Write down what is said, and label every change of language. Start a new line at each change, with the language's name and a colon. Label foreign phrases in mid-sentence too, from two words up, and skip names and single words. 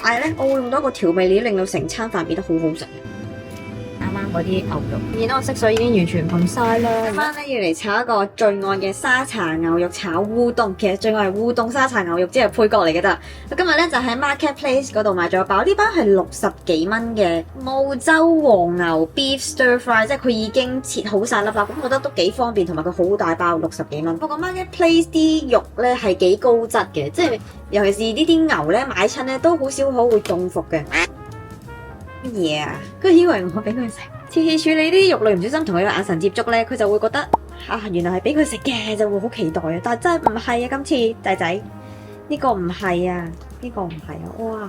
Cantonese: 但係咧，我會用到一個調味料，令到成餐飯變得好好食。啱啱嗰啲牛肉，見到我色水已經完全噴晒啦。今晚咧要嚟炒一個罪案嘅沙茶牛肉炒烏冬，其實罪案係烏冬沙茶牛肉，只係配角嚟嘅咋。我今日咧就喺 Marketplace 嗰度買咗一包，呢包係60幾蚊嘅澳洲黃牛
English: beef stir fry，
Cantonese: 即係佢已經切好晒粒粒，咁我覺得都幾方便，同埋佢好大包，60幾蚊。不過 Marketplace 啲肉咧係幾高質嘅，即係尤其是呢啲牛咧買親咧都好少可會中伏嘅。乜嘢啊？佢以為我俾佢食，次次處理啲肉類唔小心同佢有眼神接觸咧，佢就會覺得原來係俾佢食嘅，就會好期待啊！但係真係唔係啊，今次仔仔呢個唔係啊，呢個唔係啊，哇！